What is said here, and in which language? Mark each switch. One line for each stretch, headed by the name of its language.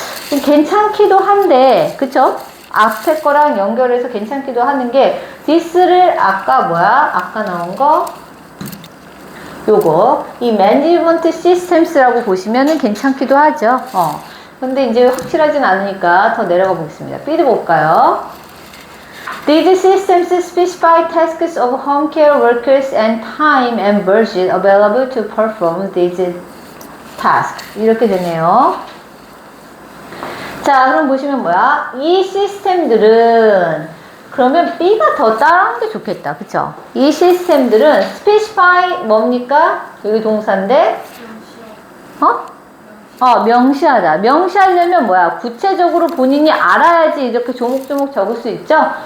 Korean: 괜찮기도 한데, 그쵸? 앞에 거랑 연결해서 괜찮기도 하는 게, this를 아까 나온 거, 요거, 이 management systems라고 보시면은 괜찮기도 하죠. 근데 이제 확실하진 않으니까 더 내려가 보겠습니다. B도 볼까요?
English: These systems specify tasks of home care workers and time and budget available to perform these tasks.
Korean: 이렇게 되네요. 자, 그럼 보시면 뭐야? 이 시스템들은 그러면 B가 더 따라하는 게 좋겠다. 그쵸? 이 시스템들은 specify 뭡니까? 여기 동사인데 명시하다. 명시하려면 뭐야? 구체적으로 본인이 알아야지 이렇게 조목조목 적을 수 있죠?